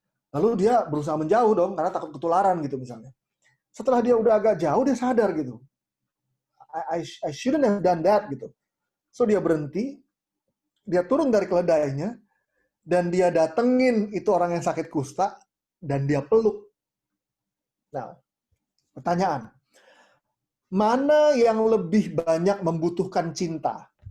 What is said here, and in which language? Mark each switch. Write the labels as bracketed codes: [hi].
[id] Lalu dia berusaha menjauh dong, karena takut ketularan gitu misalnya. Setelah dia udah agak jauh, dia sadar gitu. [en] I shouldn't have done that gitu. [id] So dia berhenti, dia turun dari keledainya, dan dia datengin itu orang yang sakit kusta, dan dia peluk. Nah, pertanyaan. Mana yang lebih banyak membutuhkan cinta?